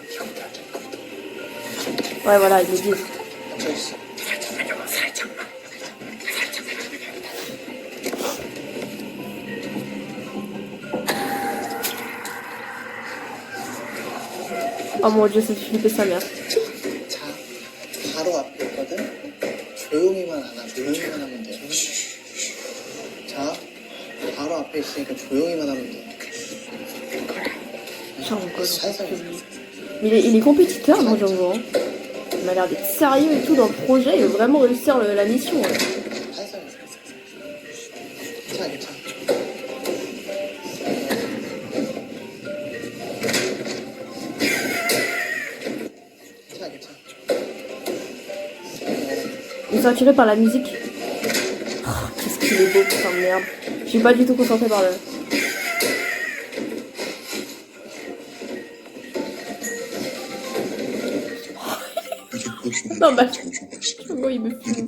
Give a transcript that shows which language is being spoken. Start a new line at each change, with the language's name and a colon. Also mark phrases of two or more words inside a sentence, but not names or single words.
French: Ouais, voilà, ils le disent.
Korean: 갇혀있어.
French: Oh mon dieu, ça me fait flipper sa mère.
Korean: 자, 바로 앞에 있거든. 조용히만 하나, 조용히만 하면 돼. 자, 바로 앞에 있으니까 조용히만 하면 돼.
French: Django,
Korean: 살살.
French: Mais il est compétiteur, non, Django, hein. Il m'a l'air d'être sérieux et tout dans le projet, il veut vraiment réussir la mission. Ouais.
Korean: 살살. 괜찮아, 괜찮아. 괜찮아, 괜찮아.
French: Ils sont attirés par la musique. Oh, qu'est-ce qu'il est beau, putain de merde. Je suis pas du tout concentrée par le... Non, bah, Django, il me fume.